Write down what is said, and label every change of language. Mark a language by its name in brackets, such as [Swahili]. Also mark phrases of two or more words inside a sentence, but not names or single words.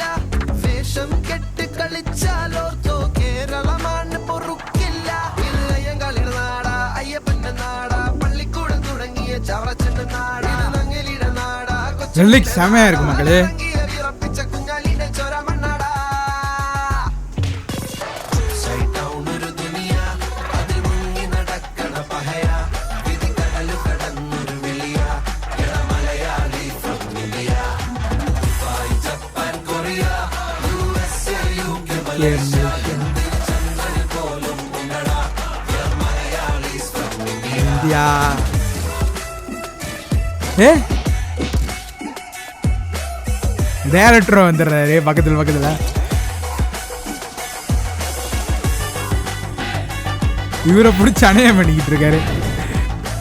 [Malayalam] വേഷം കെട്ട് കളിച്ചാലോർത്തോ കേരളമാണ് പൊറുക്കില്ല. ഇളയങ്കളിയുടെ നാടാ, അയ്യപ്പന്റെ നാടാ, പള്ളിക്കൂടം തുടങ്ങിയ ചവറച്ചന്റെ നാടാ, നങ്ങലിയുടെ നാടാ, [Tamil] லிரிக்ஸ் செமையா இருக்கு மக்களே. [Malayalam] വിറപ്പിച്ച കുഞ്ഞാലിന്റെ ചോര മണ്ണാടാ. ഒരു ദുനിയ അതിൽ മുങ്ങി നടക്കണ പഹയ, വിധിക്കടലു കടന്നൊരു വിളിയ, മലയാളി ഫ്രം ഇന്ത്യ, ദുബായ്, ജപ്പാൻ, കൊറിയ, USA, UK, മലേഷ്യ, ചന്ദ്രനിൽ പോലും ഉണ്ടടാ, മലയാളി ഫ്രം ഇന്ത്യ. [Tamil] ஏ, டேரக்டர் வந்துடுறாரு பக்கத்தில். இவரை பிடிச்சி அணையம் பண்ணிக்கிட்டு இருக்காரு.